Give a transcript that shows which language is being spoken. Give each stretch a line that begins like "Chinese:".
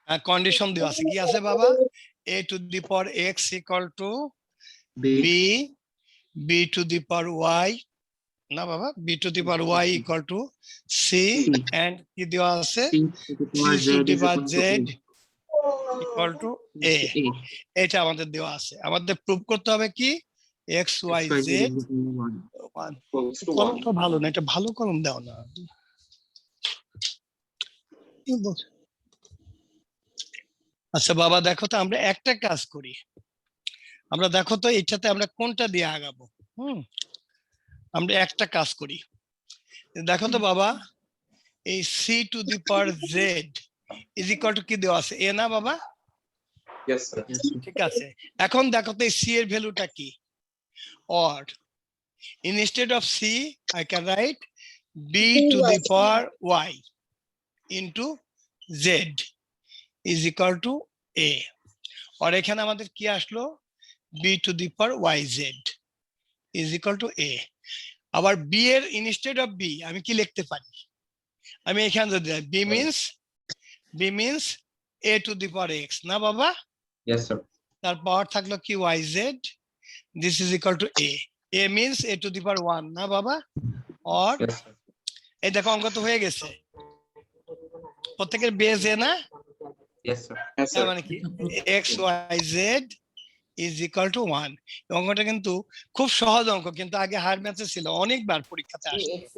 Bangla: Condition দেওয়া আছে, কি আছে বাবা,
English: a to the power x equal to b, b to the power y,
Bangla: না বাবা,
English: b to the power y equal to c, and
Bangla: কি দেওয়া আছে,
English: c to the power z equal to a।
Bangla: এটা আমাদের দেওয়া আছে, আমাদের প্রুভ করতে হবে কি, x y z 1। কলমটা ভালো না, এটা ভালো কলম দাও না। আচ্ছা বাবা দেখো তো, আমরা একটা কাজ করি, আমরা দেখো তো এটাতে আমরা কোনটা দিয়ে আগাবো। আমরা একটা কাজ করি, দেখো তো বাবা, এই
English: c to the power z is equal to
Bangla: কি দেওয়া আছে, a না বাবা?
English: Yes sir.
Bangla: ঠিক আছে, এখন দেখো তো এই
English: c
Bangla: এর ভ্যালুটা কি,
English: or instead of c I can write b to the power y into z is equal to a, or
Bangla: এখানে আমাদের কি আসলো,
English: b to the power yz is equal to a।
Bangla: আবার b এর
English: instead of b
Bangla: আমি কি লিখতে পারি, আমি এখানে যদি b means a to the power x, না বাবা?
English: Yes, sir.
Bangla: তার পাওয়ার থাকলো কি
English: yz, this is equal to a means a to the power 1,
Bangla: না বাবা?
English: or Yes, sir.
Bangla: এই দেখো অঙ্ক তো হয়ে গেছে, প্রত্যেকের বেস এ না,
English: Yes, sir. Yes,
Bangla: তার
English: sir.
Bangla: মানে কি
English: x y z is equal to 1।
Bangla: অঙ্কটা কিন্তু খুব সহজ অঙ্ক, কিন্তু আগে হায়ার ম্যাথে ছিল, অনেকবার পরীক্ষাতে আসে।